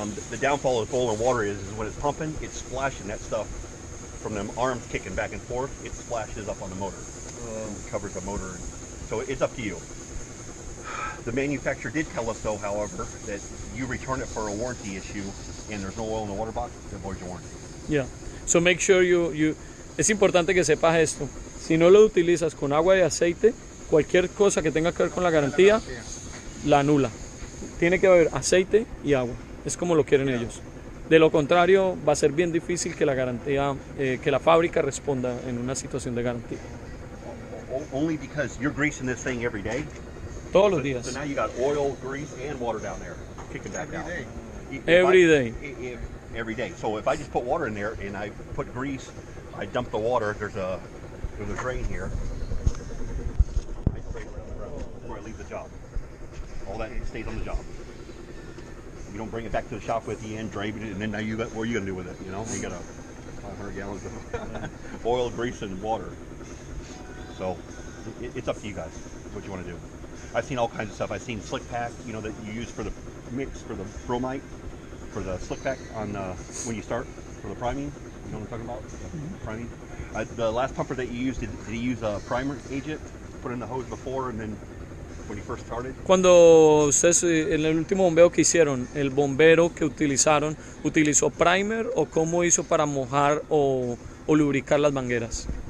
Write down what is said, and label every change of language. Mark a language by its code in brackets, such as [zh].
[en] The downfall of oil and water is when it's pumping, it's splashing that stuff from them arms kicking back and forth. It splashes up on the motor, and covers the motor. So it's up to you. The manufacturer did tell us though, however, that you return it for a warranty issue and there's no oil in the water box, it avoids your warranty. Yeah. So make sure [es] es importante que sepas esto. Si no lo utilizas con agua y aceite, cualquier cosa que tenga que ver con la garantía, la anula. Tiene que haber aceite y agua. Es como lo quieren ellos. De lo contrario, va a ser bien difícil que la garantía, que la fábrica responda en una situación de garantía. [en] Only because you're greasing this thing every day. [es] Todos los días. [en] So now you got oil, grease, and water down there, kicking back down. Every day. Every day. So if I just put water in there and I put grease, I dump the water. There's a drain here. I spray it right on the ground before I leave the job. All that stays on the job. You don't bring it back to the shop with you and drain it, and then now what are you gonna do with it? You know, you got 500 gallons of oil, grease, and water. So it's up to you guys what you want to do. I've seen all kinds of stuff. I've seen Slick Pak, that you use for the mix for the bromite, for the Slick Pak on when you start for the priming. You know what I'm talking about? Priming. The last pumper that you used, did he use a primer agent? Put in the hose before and then when he first started? [es] Cuando ustedes en el último bombeo que hicieron, el bombero que utilizaron, ¿utilizó primer o cómo hizo para mojar o lubricar las mangueras?